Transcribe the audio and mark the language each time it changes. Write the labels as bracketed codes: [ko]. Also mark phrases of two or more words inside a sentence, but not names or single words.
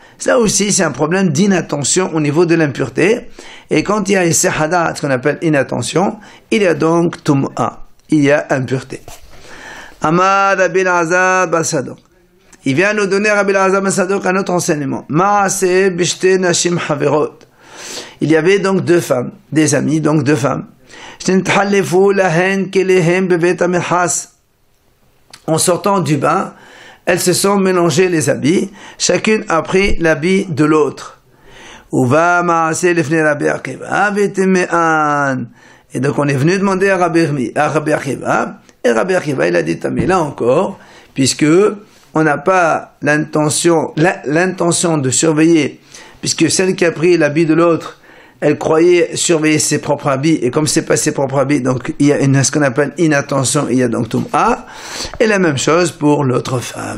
[fr] Ça aussi, c'est un problème d'inattention au niveau de l'impureté. Et quand il y a Hessehadat, ce qu'on appelle inattention, il y a donc Tum'a. Il y a impureté. [he] אמר רבי אלעזר בן צדוק. [fr] Il vient nous donner Rabbi Elazar ben Sadok un autre enseignement. [he] מעשה בשתי נשים חברות. [fr] Il y avait donc deux femmes, des amies, donc deux femmes. En sortant du bain, elles se sont mélangées les habits, chacune a pris l'habit de l'autre. Et donc on est venu demander à Rabbi Akiva, et Rabbi Akiva il a dit, mais là encore, puisque on n'a pas l'intention de surveiller, puisque celle qui a pris l'habit de l'autre, elle croyait surveiller ses propres habits, et comme c'est pas ses propres habits, donc il y a ce qu'on appelle inattention, il y a donc Tum'a, et la même chose pour l'autre femme.